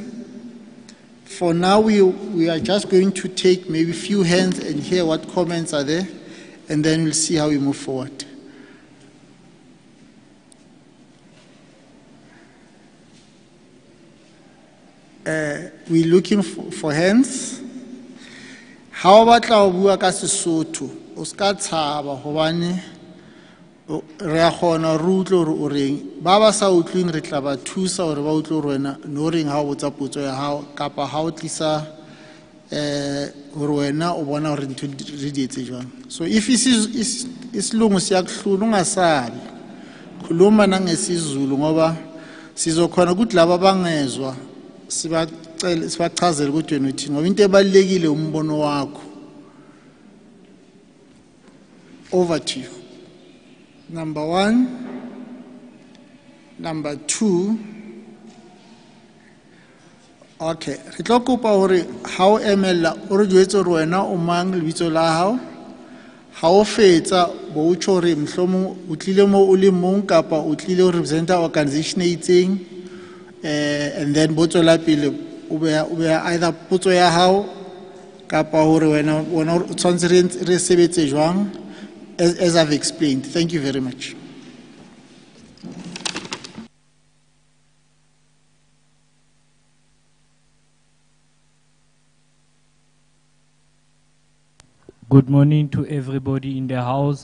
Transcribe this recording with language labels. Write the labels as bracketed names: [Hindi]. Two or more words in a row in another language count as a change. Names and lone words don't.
[English] For now, we are just going to take maybe a few hands and hear what comments are there, and then we'll see how we move forward. We're looking for hands. How about [Southern Sotho] la bua ka Sesotho? O ska tshaba hobane re a gona re utlo re o reng ba ba sa utlwing re tla ba thusa hore ba utlo wena no reng ha o botsa potso ya hao kapa ha o tlisa hore wena o bona hore ntho re di etse jwang. [Zulu] So if isilungu siyakuhlula ungasabi khuluma nangesizulu ngoba sizokhona ukuthi laba bangezwa sibachazela ukuthi wena uthini ngoba into ebalekile umbono wakho. [English] Over to you. Number one. Number two. [Southern Sotho] Okay, re tlo kopa hore ha o emela o re jwetse hore wena o mang lebitso la hao, ha o fetsa bo utsho re mhlomo o tlile mo o le mong kapa o tlile ho representa organization e itseng [English] and then [Southern Sotho] bo tswela pele o be either potso ya hao kapa hore wena o tshwantse re sebetse jwang [English] as I've explained. Thank you very much. Good morning to everybody in the house.